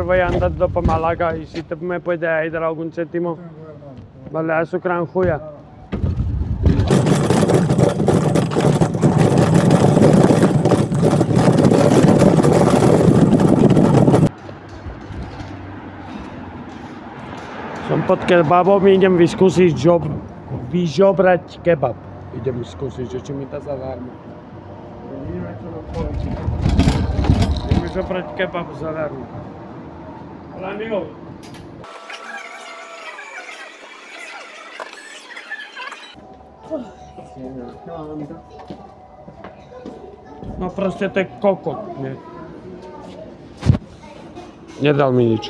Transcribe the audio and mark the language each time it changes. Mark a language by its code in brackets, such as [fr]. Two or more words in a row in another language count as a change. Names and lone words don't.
[es] Voy andando para Málaga y si te me puedes dar algún céntimo. Vale, a su gran juya. [sk] Som pod kebabom, idem vyskúsiť vyžobrať kebab. Idem skúsiť, že či mi to zadarmo. Idem vyžobrať kebab zadarmo. [es] Hola, amigo. [sk] No proste to je kokot, nie? Nedal mi nič.